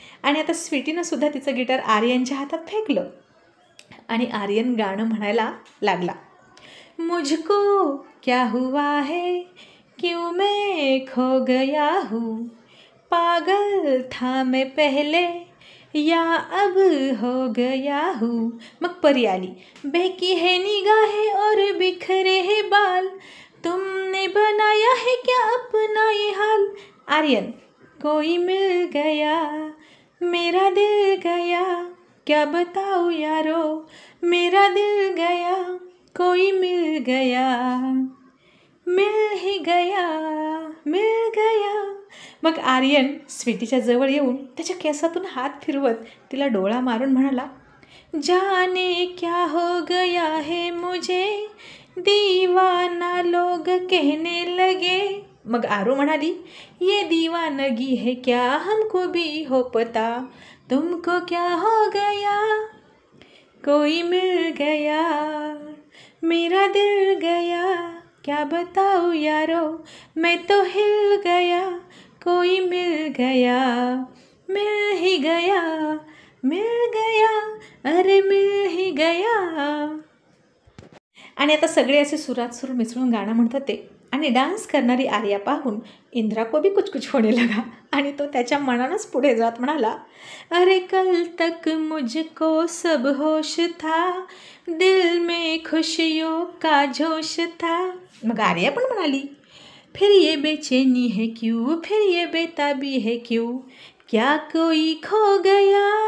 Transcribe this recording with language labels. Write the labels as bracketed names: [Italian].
[Marathi] आणि आता स्वीटीनं सुद्धा तिचं गिटार आर्यनच्या हातात फेकलं आणि आर्यन गाणं म्हणायला लागला, [Hindi] मुझको क्या हुआ है, क्यों मैं खो गया हूँ, पागल था मैं पहले या अब हो गया हूँ. [Marathi] मग परी आली, [Hindi] बहकी है निगाहें और बिखरे है बाल, तुमने बनाया है क्या अपना ये हाल. आर्यन, कोई मिल गया, मेरा दिल गया, क्या बताऊँ यारो, मेरा दिल गया, कोई मिल गया, मिल ही गया, मिल गया. [Marathi] मग आर्यन स्वीटीच्या जवळ येऊन त्याच्या केसातून हात फिरवत तिला डोळा मारून म्हणाला, [Hindi] जाने क्या हो गया है मुझे, दीवाना लोग कहने लगे. [Marathi] मग आरू म्हणाली, [Hindi] ये दीवानगी है क्या हमको भी हो पता, तुमको क्या हो गया, कोई मिल गया, मेरा दिल गया, क्या बताऊँ यारो, मैं तो हिल गया, कोई मिल गया, मिल ही गया, मिल गया, अरे मिल ही गया. [Marathi] आणि आता सगळे असे सुरात सूर मिसळून गाणं म्हणत होते. आणि डान्स करणारी आर्या पाहून इंद्रा [Hindi] को भी कुछ कुछ होने लगा. [Marathi] आणि तो त्याच्या मनानंच पुढे जात म्हणाला, [Hindi] अरे कल तक मुझको सब होश था, दिल में खुशियों का जोश था. [Marathi] मग आर्या पण म्हणाली, [Hindi] फिर ये बेचैनी है क्यों, फिर ये बेताबी है क्यों, क्या कोई खो गया.